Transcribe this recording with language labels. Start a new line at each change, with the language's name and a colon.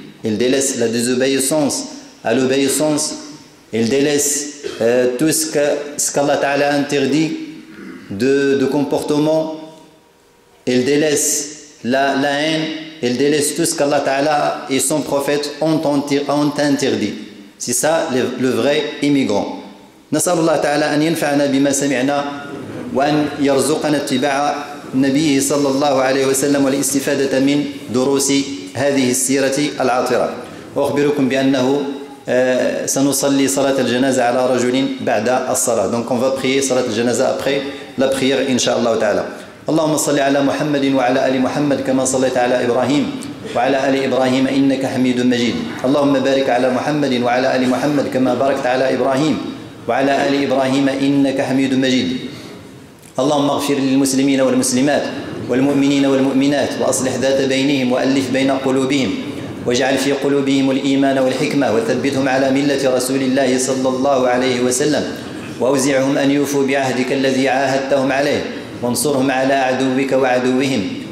French: Il délaisse la désobéissance à l'obéissance. Il délaisse tout ce qu'Allah Ta'ala a interdit de comportement. Il délaisse la haine, il délaisse tout ce qu'Allah Ta'ala et son prophète ont interdit. C'est ça le vrai immigrant.
Arabic: نسأل الله تعالى أن ينفعنا بما سمعنا وأن يرزقنا اتباع نبيه صلى الله عليه وسلم والاستفادة من دروس هذه السيرة العاطرة. وأخبركم بأنه سنصلي صلاة الجنازة على رجل بعد الصلاة.
French: Donc on va prier صلاة الجنازة après la prière إن شاء الله تعالى.
Arabic: اللهم صل على محمد وعلى آل محمد كما صليت على إبراهيم وعلى آل إبراهيم إنك حميد مجيد. اللهم بارك على محمد وعلى آل محمد كما باركت على إبراهيم وعلى آل إبراهيم إنك حميد مجيد. اللهم اغفر للمسلمين والمسلمات والمؤمنين والمؤمنات وأصلح ذات بينهم وألف بين قلوبهم واجعل في قلوبهم الإيمان والحكمة وثبتهم على ملة رسول الله صلى الله عليه وسلم وأوزعهم أن يوفوا بعهدك الذي عاهدتهم عليه وانصرهم على عدوك وعدوهم.